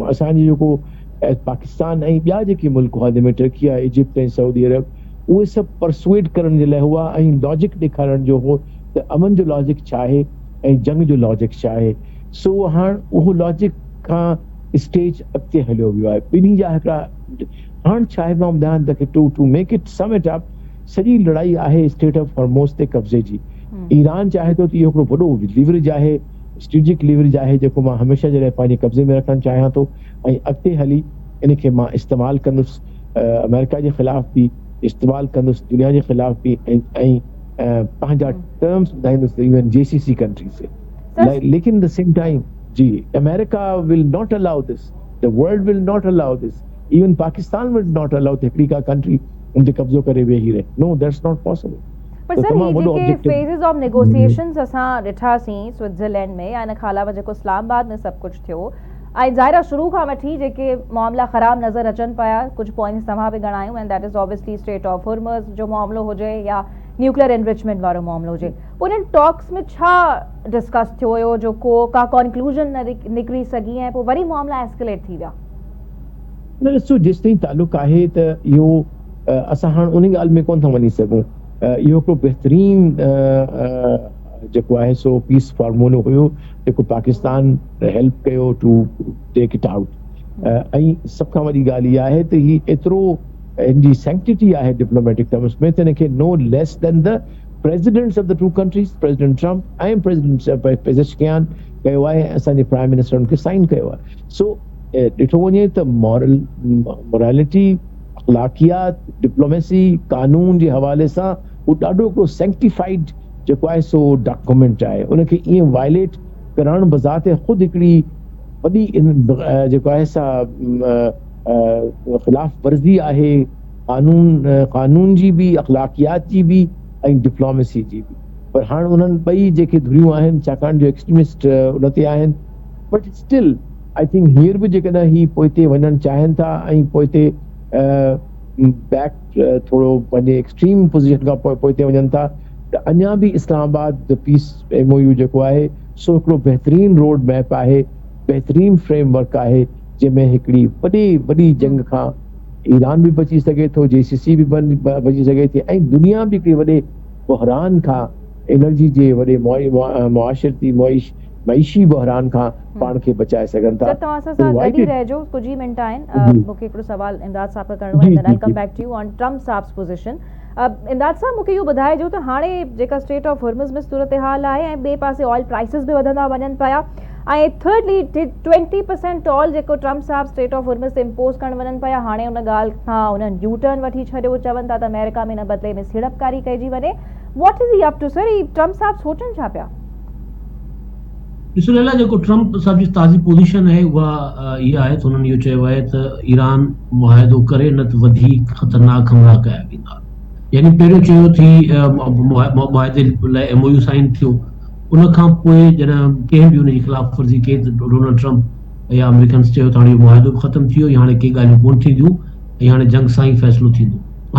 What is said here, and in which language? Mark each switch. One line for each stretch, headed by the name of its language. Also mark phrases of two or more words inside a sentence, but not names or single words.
Sindhi: असांजी जेको पाकिस्तान ऐं ॿिया जेके मुल्क हुआ जंहिंमें टर्की आहे, इजिप्ट ऐं सऊदी अरब, उहे सभु परसुएड करण जे लाइ हुआ ऐं लॉजिक ॾेखारण जो हो त अमन जो लॉजिक छा आहे ऐं जंग जो लॉजिक छा आहे। सो हाणे उहो लॉजिक खां स्टेज अॻिते हलियो वियो आहे। ॿिन्ही जा हिकिड़ा हाणे छा आहे मां ॿुधायां तव्हांखे,
English: to make it sum it up,
Sindhi: सॼी लड़ाई आहे स्टेट ऑफ हॉर्मोज़ ते कब्ज़े जी। ईरान चाहे थो त इहो हिकिड़ो वॾो लीवरेज आहे,
English: strategic leverage
Sindhi: आहे जेको मां हमेशह जे लाइ पंहिंजे कब्ज़े में रखणु चाहियां थो ऐं अॻिते हली इन खे मां इस्तेमालु कंदुसि, अमेरिका जे ख़िलाफ़ बि इस्तेमालु कंदुसि, दुनिया जे ख़िलाफ़ बि ऐं पंहिंजा टर्म्स ॿुधाईंदुसि
English: even JCC country
Sindhi: से।
English: लेकिन the same time ji America will not allow this, the world will not allow this, even Pakistan will not allow
Sindhi: त हिकिड़ी का कंट्री उन ते कब्ज़ो करे वेही रहे।
English: No, that's not possible.
Sindhi: पर सर ये जेके
English: phases of negotiations
Sindhi: असां ॾिठासीं स्विट्जरलैंड में या इन खां अलावा जेको इस्लामाबाद में सभु कुझु थियो ऐं ज़ाहिर शुरू खां वठी जेके मामला ख़राब नज़र अचनि पिया, कुझु पॉइंट्स तव्हां बि ॻणायूं
English: and that is obviously
Sindhi: स्ट्रेट ऑफ हॉर्मज़ जो मामलो हुजे या
English: nuclear enrichment
Sindhi: वारो मामलो हुजे। उन्हनि टॉक्स में छा डिस्कस थियो हुयो जो का कंक्लूजन न निकिरी सघी ऐं पोइ वरी मामला एस्केलेट थी विया? न ॾिसो, जेसि ताईं तालुक़ आहे त इहो असां हाणे उन ॻाल्हि में कोन था वञी सघूं। इहो हिकिड़ो बहितरीन जेको आहे सो
English: peace formula
Sindhi: हुयो जेको पाकिस्तान हेल्प कयो
English: to take it out.
Sindhi: ऐं सभ खां वॾी ॻाल्हि इहा आहे त ही एतिरो हिनजी सैंक्टिटी आहे
English: diplomatic terms
Sindhi: में त हिनखे
English: no less than the presidents of the two countries,
Sindhi: प्रेसिडेंट ट्रम्प ऐं प्रेसिडेंट पेज़ेशकियान कयो आहे, असांजे
English: prime minister
Sindhi: उनखे साइन कयो आहे। सो ॾिठो वञे त मोरालिटी, अख़लाक़ियात, डिप्लोमेसी, कानून जे हवाले सां उहो ॾाढो हिकिड़ो सैंक्टिफाइड जेको आहे सो डॉक्यूमेंट आहे। उनखे ईअं वायलेट करणु बज़ाते ख़ुदि हिकिड़ी वॾी जेको आहे सा ख़िलाफ़ वर्ज़ी आहे कानून जी बि, अख़लाक़ियात जी बि ऐं डिप्लोमेसी जी बि। पर हाणे उन्हनि ॿई जेके धुरियूं आहिनि छाकाणि जो एक्सट्रीमिस्ट उन ते आहिनि,
English: but still I think
Sindhi: हींअर बि जेकॾहिं ही पोइ ते वञणु चाहिनि था ऐं पोइ ते बैक थोरो पंहिंजे एक्सट्रीम पोज़ीशन खां पोइ ते वञनि था त अञा बि इस्लामाबाद पीस MOU जेको आहे सो हिकिड़ो बहितरीन
English: road map
Sindhi: आहे, बहितरीन फ्रेमवर्क आहे जंहिंमें हिकिड़ी वॾी जंग खां ईरान बि बची सघे थो, JCC बि बची सघे थी ऐं दुनिया बि हिकिड़े वॾे बहरान खां, एनर्जी जे वॾे मुआशरती मईशी बहरान खां पाण खे बचाए सघनि था। तव्हां सां गॾु ई रहिजो, कुझु ई मिंट आहिनि, मूंखे हिकिड़ो सवाल इमदाद साहब खां करणो आहे,
English: then I come back to you on Trump Sahab's position.
Sindhi: इमदाद साहब, मूंखे इहो ॿुधाइजो त हाणे जेका स्टेट ऑफ हॉर्मज़ में सूरत हाल आहे ऐं ॿिए पासे
English: oil prices
Sindhi: बि वधंदा वञनि पिया ऐं थर्डली 20% टॉल जेको ट्रम्प साहब स्टेट ऑफ हॉर्मज़ ते इम्पोज करणु वञनि पिया, हाणे उन ॻाल्हि खां उन्हनि
English: U-turn
Sindhi: वठी छॾियो, चवनि था त अमेरिका में हिन बदिले में सीड़पकारी कइजी वञे।
English: What is he up to, sir?
Sindhi: ट्रम्प साहब सोचनि छा पिया? ॾिसो लैला, जेको ट्रम्प साहब जी ताज़ी पोज़ीशन आहे उहा इहा आहे त हुननि इहो चयो आहे त ईरान मुआहिदो करे न त वधीक ख़तरनाक हमला कया वेंदा। यानी पहिरियों चयो थी मुआहिदे लाइ MOU साइन थियो, उन खां पोइ जॾहिं कंहिं बि हुनजी ख़िलाफ़ वर्ज़ी कई त डोनाल्ड ट्रम्प या अमेरिकन्स चयो त हाणे इहो मुआहिदो बि ख़तमु थी वियो, हाणे के ॻाल्हियूं कोन थींदियूं ऐं हाणे जंग सां ई फ़ैसिलो थींदो।